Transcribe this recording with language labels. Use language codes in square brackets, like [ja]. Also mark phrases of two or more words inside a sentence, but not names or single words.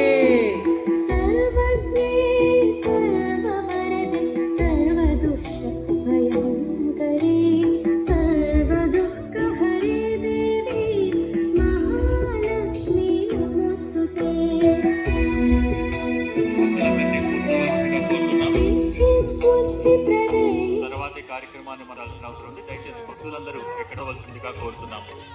[sa] सर्वज्ञे सर्ववरदे सर्वदुष्ट भयङ्करी सर्वदुःखहरे देवी महालक्ष्मी नमोस्तुते। सिद्धिबुद्धिप्रदे [te] తర్వాతి కార్యక్రమాన్ని మరాల్సిన అవసరం ఉంది. దయచేసి భక్తులందరూ ఎక్కడవలసిందిగా కోరుతున్నాము.